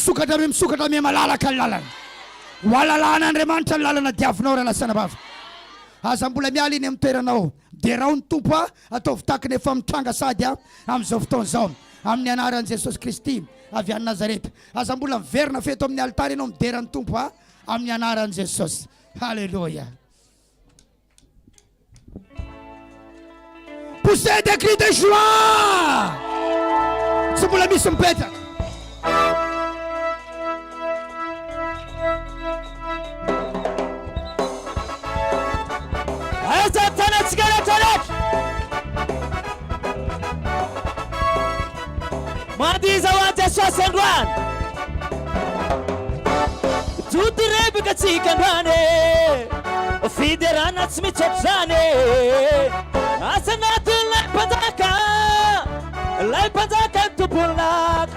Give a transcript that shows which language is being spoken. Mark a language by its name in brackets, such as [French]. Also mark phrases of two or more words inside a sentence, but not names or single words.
[Malagasy] misokatra me malalaka ny lalana ho alalan'Andriamanitra ny lalana diavinao raha lasana bava aza mbola miala iny amin'ny toeranao dia raha ny tompo ataovy takiny efa mitranga sady amin'izao fotoana izao amin'ny anaran'i Jesosy Kristy avy any Nazareta aza mbola miverina feto amin'ny altara ianao mideran'ny tompo amin'ny anaran'i Jesosy halleluja. [French] Poussez des cris de joie. [Malagasy] Tsy mbola misy mipetraka aiza tanatsika rehetrarehetra mandiza ho an Jesosy androany jody rebaka tsika androany fiderana tsy mitsotro zany asanaty lay mpanjaka ny tomponaka